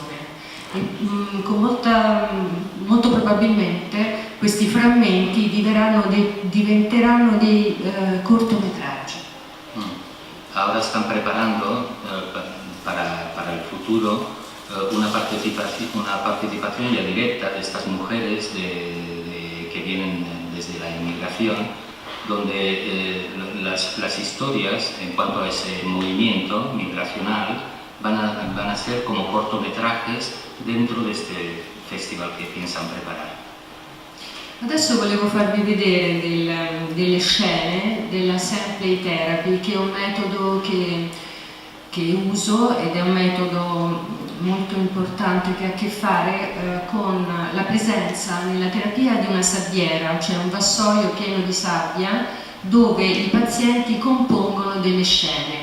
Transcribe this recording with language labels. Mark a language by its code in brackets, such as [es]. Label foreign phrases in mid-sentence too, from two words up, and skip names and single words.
[it] E, molto probabilmente questi frammenti diventeranno dei cortometraggi. [es] Ahora están preparando para el futuro una participación ya directa de estas mujeres que vienen desde la inmigración, donde las historias en cuanto a ese movimiento migracional van a ser como cortometrajes dentro de este festival che piensan preparare. [it] Adesso volevo farvi vedere delle scene della [en] Samplay Therapy, [it] che è un metodo che uso ed è un metodo molto importante che ha a che fare con la presenza nella terapia di una sabbiera, cioè un vassoio pieno di sabbia dove i pazienti compongono delle scene.